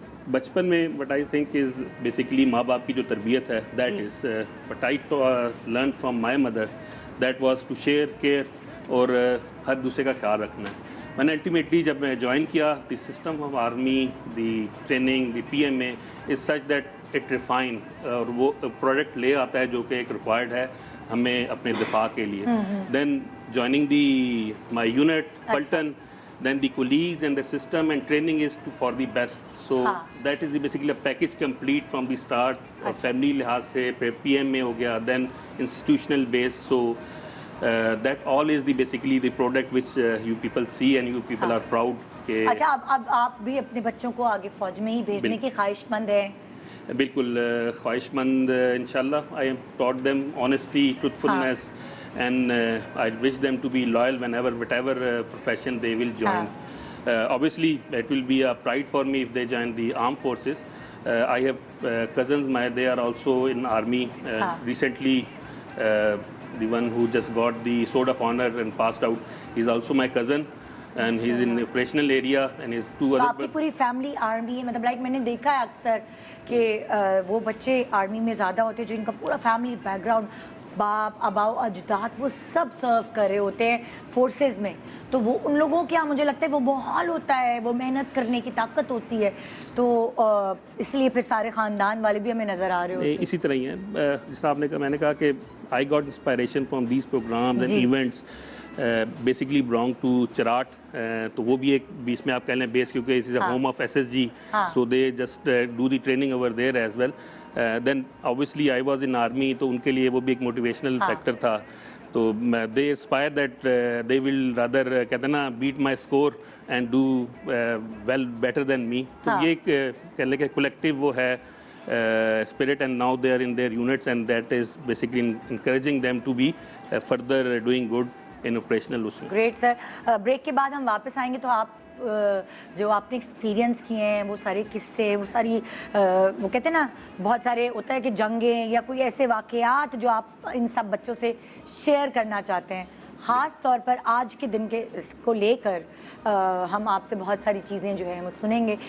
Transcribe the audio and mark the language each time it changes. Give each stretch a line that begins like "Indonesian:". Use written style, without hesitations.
English: بچپن میں what I think is basically
Urdu: ماں باپ کی جو تربیت ہے
English: that is what I learn from my mother, that was to share care
Urdu: اور ہر دوسرے کا خیال رکھنا ہے. میں نے الٹیمیٹلی جب میں جوائن کیا
English: the system of army, the training, the P M A is such that it refine,
Urdu: اور وہ پروڈکٹ لے آتا ہے جو کہ ایک ریکوائرڈ ہے ہمیں اپنے دفاع کے لیے.
English: Then joining the my unit پلٹن, then the colleagues and the system and training is for the best. So that is the basically a package complete from the start.
Urdu: Family لحاظ سے پھر پی ایم اے ہو گیا,
English: then institutional base. So that all is the basically the product which you people see and you people are proud.
Urdu: اچھا, اب آپ بھی اپنے بچوں کو آگے فوج میں ہی بھیجنے کی خواہش مند ہیں؟ بالکل خواہش مند انشاءاللہ.
English: I have taught them honesty, truthfulness. And I wish them to be loyal whatever profession they will join. Obviously, it will be a pride for me if they join the armed forces. I have cousins, they are also in army. Recently, the one who just got the Sword of Honor and passed out, he's also my cousin. And he's in operational area and his 2 other.
Urdu: آپ کی پوری family army ہے, مطلب like میں نے دیکھا ہے اکثر کہ وہ بچے آرمی میں زیادہ ہوتے ہیں جو ان کا پورا فیملی بیک گراؤنڈ, باپ, اباؤ, اجداد, وہ سب سرو کر رہے ہوتے ہیں فورسز میں. تو وہ ان لوگوں کے یہاں مجھے لگتا ہے وہ ماحول ہوتا ہے, وہ محنت کرنے کی طاقت ہوتی ہے, تو اس لیے پھر سارے خاندان والے بھی ہمیں نظر آ رہے ہوتے ہیں. اسی طرح ہی ہے جس طرح آپ نے کہا, میں نے کہا کہ
English: I got inspiration from these programs and events. Basically belong to Cherat,
Urdu: تو وہ بھی ایک بیچ میں آپ کہہ لیں بیس,
English: کیونکہ اس is a home of SSG, so they just do the training over there as well. Then obviously I was in army,
Urdu: تو ان کے لیے وہ بھی ایک موٹیویشنل فیکٹر تھا.
English: تو they inspire that they will rather
Urdu: کہتے ہیں نا
English: Beat my score and do well better than me.
Urdu: تو یہ ایک کہہ لیں کہ کولیکٹیو وہ ہے
English: spirit, and now they are in their units, and that is basically encouraging them to be further doing good in operational
Urdu: اس میں.
English: Great sir.
Urdu: Break کے بعد ہم واپس آئیں گے تو آپ جو آپ نے ایکسپیرینس کیے ہیں وہ سارے قصے, وہ ساری وہ کہتے ہیں نا بہت سارے ہوتا ہے کہ جنگیں یا کوئی ایسے واقعات جو آپ ان سب بچوں سے شیئر کرنا چاہتے ہیں, خاص طور پر آج کے دن کے کو لے کر ہم آپ سے بہت ساری چیزیں جو ہیں وہ سنیں گے.